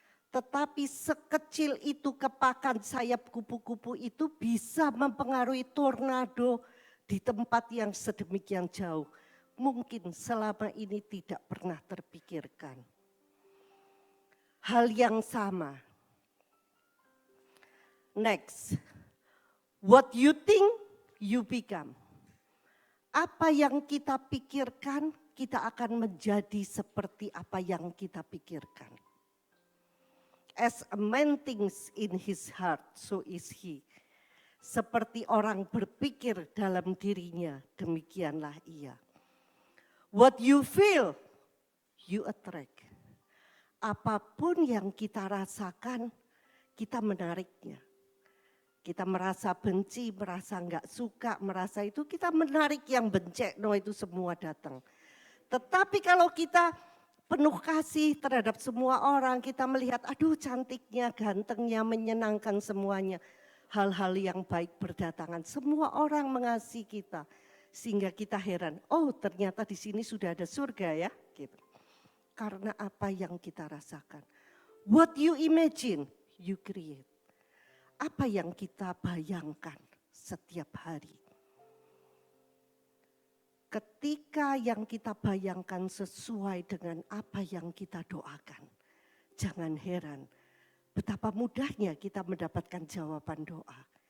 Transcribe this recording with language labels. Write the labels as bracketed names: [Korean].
[Indonesian] Tetapi sekecil itu kepakan sayap kupu-kupu itu bisa mempengaruhi tornado di tempat yang sedemikian jauh. Mungkin selama ini tidak pernah terpikirkan. Hal yang sama. [English] Next, what you think, you become. [Indonesian] Apa yang kita pikirkan, kita akan menjadi seperti apa yang kita pikirkan. [English] As a man thinks in his heart, so is he. [Indonesian] Seperti orang berpikir dalam dirinya, demikianlah ia. [English] What you feel, you attract. [Indonesian] Apapun yang kita rasakan, kita menariknya. Kita merasa benci, merasa enggak suka, merasa itu kita menarik yang bencek, no itu semua datang. Tetapi kalau kita penuh kasih terhadap semua orang, kita melihat aduh cantiknya, gantengnya, menyenangkan semuanya. Hal-hal yang baik berdatangan, semua orang mengasihi kita. Sehingga kita heran, oh ternyata di sini sudah ada surga ya. Gitu. Karena apa yang kita rasakan. [English] What you imagine, you create. [Indonesian] Apa yang kita bayangkan setiap hari. Ketika yang kita bayangkan sesuai dengan apa yang kita doakan. Jangan heran betapa mudahnya kita mendapatkan jawaban doa.